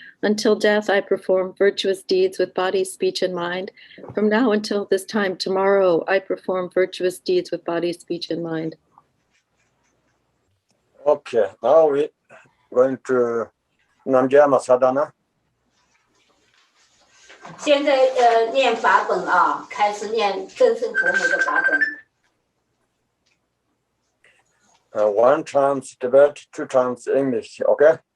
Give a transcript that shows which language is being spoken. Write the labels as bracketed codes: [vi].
[en] Until death, I perform virtuous deeds with body, speech, and mind. From now until this time tomorrow, I perform virtuous deeds with body, speech, and mind. Okay, now we're going to Namgyalma Sadhana. [zh] 现在念法本啊，开始念真正佛母的法本。 [en] One times Tibet, two times English, okay?